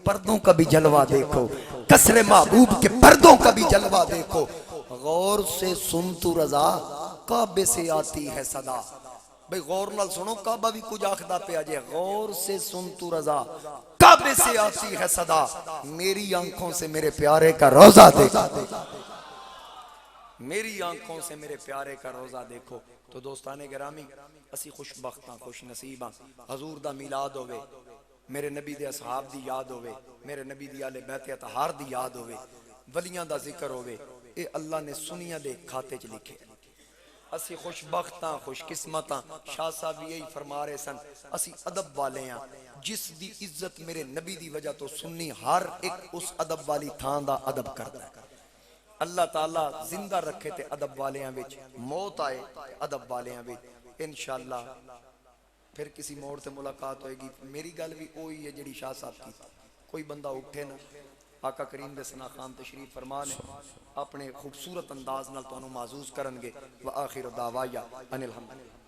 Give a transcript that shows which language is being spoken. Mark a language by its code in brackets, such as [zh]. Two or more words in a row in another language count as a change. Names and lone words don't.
[ur] پردوں کا بھی جلوہ دیکھو، کسر محبوب کے پردوں کا بھی جلوہ دیکھو، غور سے سن تو رضا کعبے سے آتی ہے صدا، [pa] بھئی غور نال سنو کعبہ بھی کچھ آخدہ پہ آجے، [ur] غور سے سن تو رضا کعبے سے آتی ہے صدا، میری آنکھوں سے میرے پیارے کا روزہ دیکھو، میری آنکھوں سے میرے پیارے کا روزہ دیکھو۔ [pa] تو دوستانے گرامی اسی خوش بختاں خوش نصیباں، حضور دا میلاد ہوئے، میرے نبی دے اصحاب دی یاد ہوئے، میرے نبی دی آل بیت اطہار دی یاد ہوئے، ولیاں دا ذکر ہوئے، اے اللہ نے سنیاں دے کھاتے چ لکھے، اسی خوش بختاں خوش قسمتاں، شاہ صاحب یہی فرما رہے سن، اسی ادب والے ہیں، جس دی عزت میرے نبی دی وجہ تو سنی ہر ایک اس ادب والی تھان دا ادب کرتا ہے، اللہ تعالیٰ زندہ رکھے تے ادب والیاں وچ، موت آئے ادب والیاں وچ، انشاءاللہ پھر کسی موڑ تے ملاقات ہوئے گی۔ میری گل بھی اوہی ہے جڑی شاہ صاحب کی، کوئی بندہ اٹھے نا، آقا کریم دے ثنا خان تشریف فرمانے اپنے خوبصورت انداز نال تانوں معزوز کرنگے، [ar] وآخر دعوایا ان الحمد